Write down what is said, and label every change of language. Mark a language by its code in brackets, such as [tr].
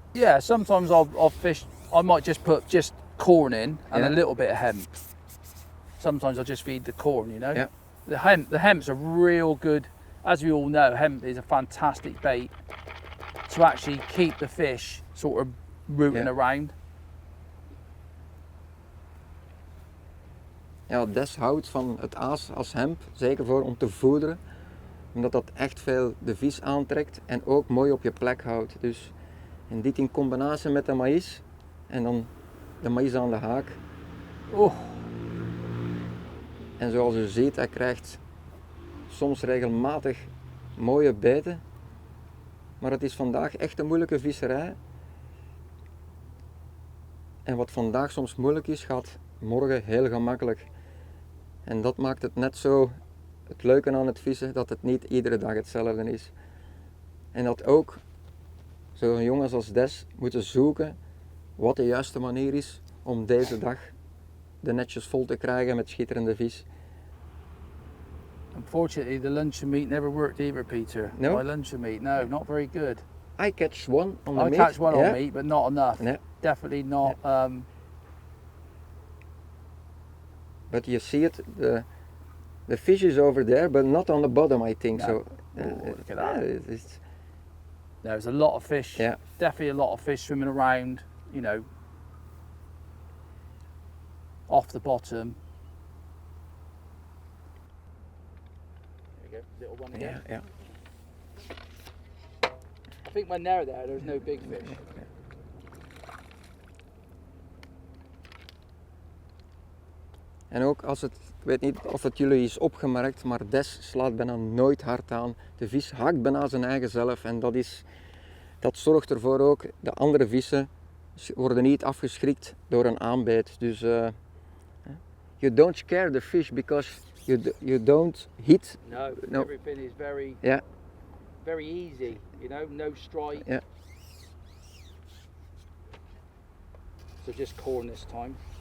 [en] Yeah, sometimes I'll fish. I might just put corn in and a little bit of hemp. Sometimes I'll just feed the corn. Yeah. The hemp's a real good. As we all know, hemp is a fantastic bait to actually keep the fish sort of rooting around. [nl] Ja, Des houdt van het aas als hemp, zeker voor om te voederen, omdat dat echt veel de vis aantrekt en ook mooi op je plek houdt. Dus en dit in combinatie met de maïs en dan de maïs aan de haak. En zoals u ziet, hij krijgt soms regelmatig mooie beten, maar het is vandaag echt een moeilijke visserij. En wat vandaag soms moeilijk is, gaat morgen heel gemakkelijk. En dat maakt het net zo het leuke aan het vissen, dat het niet iedere dag hetzelfde is. En dat ook zo'n jongens als Des moeten zoeken wat de juiste manier is om deze dag de netjes vol te krijgen met schitterende vis. [en] Unfortunately, the luncheon meat never worked either, Peter. No? My luncheon meat, no, not very good. I catch one on the I meat. catch one yeah. on meat, but not enough. Yeah. Definitely not. But you see it, the fish is over there, but not on the bottom, I think. No. So Look at that. It's, There's a lot of fish. Yeah. Definitely a lot of fish swimming around. You know, off the bottom. There you go, little one again. yeah. I think when they're there, there's no big fish. [nl] En ook als het, ik weet niet of het jullie is opgemerkt, maar Des slaat bijna nooit hard aan. De vis hakt bijna zijn eigen zelf en dat zorgt ervoor ook, de andere vissen worden niet afgeschrikt door een aanbeet. [en] Dus you don't scare the fish because you don't hit. No, everything is very, very easy. You know, no strike. Yeah. So just corn this time.